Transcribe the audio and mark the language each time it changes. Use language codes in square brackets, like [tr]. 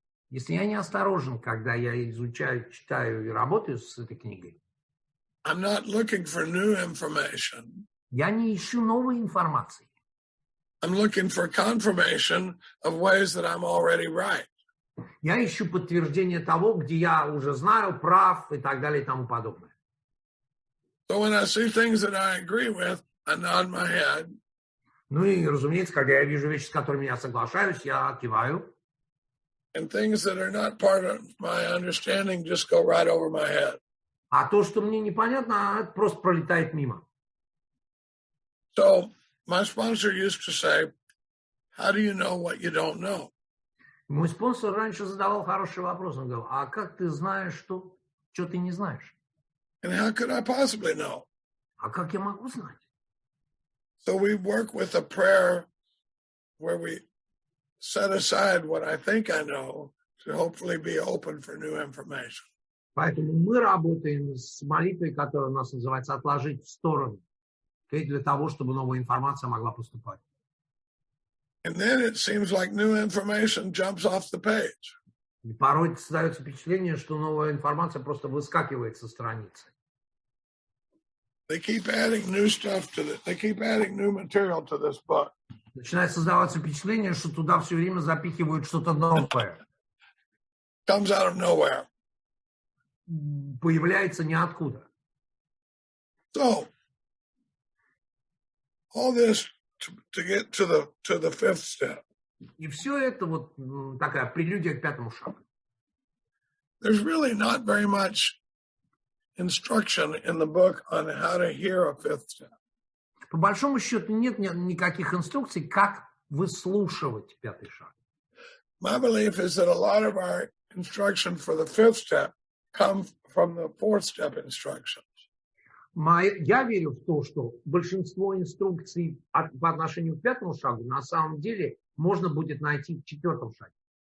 [ru] если я не осторожен, когда я изучаю, читаю и работаю с этой книгой, [en] I'm not looking for new information. [ru] Я не ищу новой информации. [en] I'm looking for confirmation of ways that I'm already right. [ru] Я ищу подтверждение того, где я уже знаю, прав и так далее и тому подобное. [en] So when I see things that I agree with, I nod my head. [ru] Ну и, разумеется, когда я вижу вещи, с которыми я соглашаюсь, я киваю. [en] And things that are not part of my understanding just go right over my head. [ru] А то, что мне непонятно, это просто пролетает мимо. [en] So my sponsor used to say, how do you know what you don't know? [ru] Мой спонсор раньше задавал хороший вопрос. Он говорил, а как ты знаешь, что ты не знаешь? [en] And how could I possibly know? [ru] А как я могу знать? [en] So we work with a prayer where we set aside what I think I know to hopefully be open for new information. [ru] Поэтому мы работаем с молитвой, которая у нас называется «отложить в сторону», для того, чтобы новая информация могла поступать. [en] And then it seems like new information jumps off the page. [ru] И порой создается впечатление, что новая информация просто выскакивает со страницы. [en] They keep adding new stuff to this. They keep adding new material to this book. [ru] Начинает создаваться впечатление, что туда все время запихивают что-то новое. [en] Comes out of nowhere. [ru] Появляется ниоткуда. [en] So, all this to get to the fifth step. [ru] И все это вот такая прелюдия к пятому шагу. [en] There's really not very much instruction in the book on how to hear a fifth step. [ru] По большому счету нет никаких инструкций, как выслушивать пятый шаг. [en] My belief is that a lot of our instruction for the fifth step comes from the fourth step instructions. [ru] Я верю в то, что большинство инструкций по отношению к пятому шагу на самом деле можно будет найти в четвертом шаге.